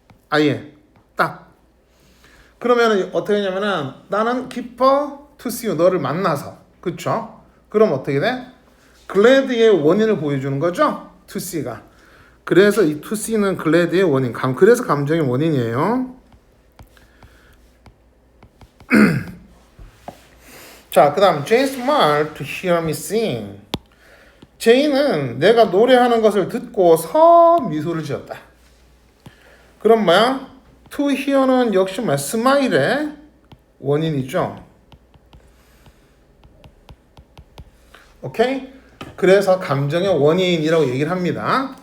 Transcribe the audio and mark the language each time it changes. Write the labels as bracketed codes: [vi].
[ko] 아예 딱. 그러면은 어떻게 하냐면은 나는 기뻐 [en] to see you. [ko] 너를 만나서. 그쵸? 그럼 어떻게 돼? glad의 원인을 보여주는 거죠? to see가. 그래서 이 to see는 glad의 원인. 그래서 감정의 원인이에요. 자, 그 다음 [en] Jay smiled to hear me sing. [ko] 제이는 내가 노래하는 것을 듣고서 미소를 지었다. 그럼 뭐야? to hear는 역시 뭐야? 스마일의 원인이죠. 오케이? 그래서 감정의 원인이라고 얘기를 합니다.